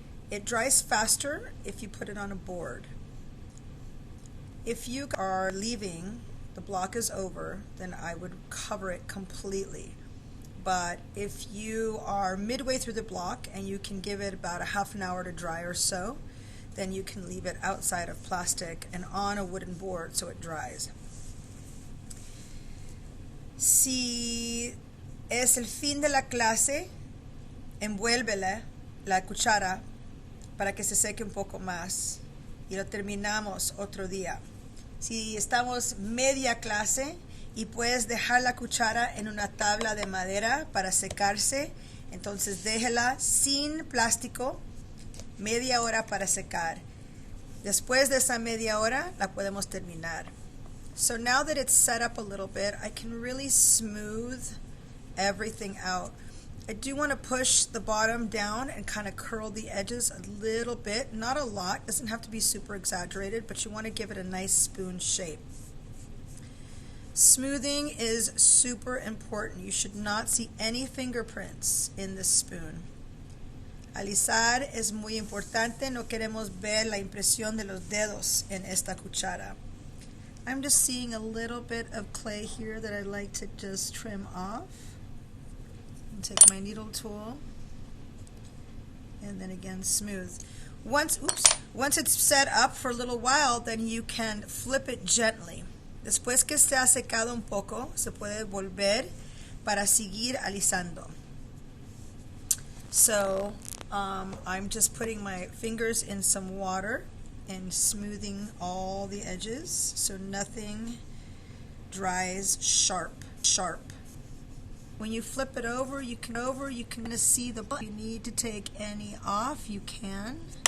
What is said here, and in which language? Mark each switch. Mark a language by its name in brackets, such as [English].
[English] It dries faster if you put it on a board. If you are leaving, the block is over, then I would cover it completely. But if you are midway through the block and you can give it about a half an hour to dry or so, then you can leave it outside of plastic and on a wooden board so it dries. [Spanish] Si es el fin de la clase, envuélvele la cuchara para que se seque un poco más y lo terminamos otro día. Si estamos media clase y puedes dejar la cuchara en una tabla de madera para secarse, entonces déjela sin plástico media hora para secar. Después de esa media hora la podemos terminar. [English] So now that it's set up a little bit, I can really smooth everything out. I do want to push the bottom down and kind of curl the edges a little bit, not a lot, doesn't have to be super exaggerated, but you want to give it a nice spoon shape. Smoothing is super important. You should not see any fingerprints in this spoon. [Spanish] Alisar es muy importante, no queremos ver la impresión de los dedos en esta cuchara. [English] I'm just seeing a little bit of clay here that I'd like to just trim off. I'll take my needle tool and then again smooth. Once it's set up for a little while, then you can flip it gently. [Spanish] Después que se ha secado un poco, se puede volver para seguir alisando. [English] So I'm just putting my fingers in some water and smoothing all the edges so nothing dries sharp. When you flip it over, you can see the block. If you need to take any off, you can.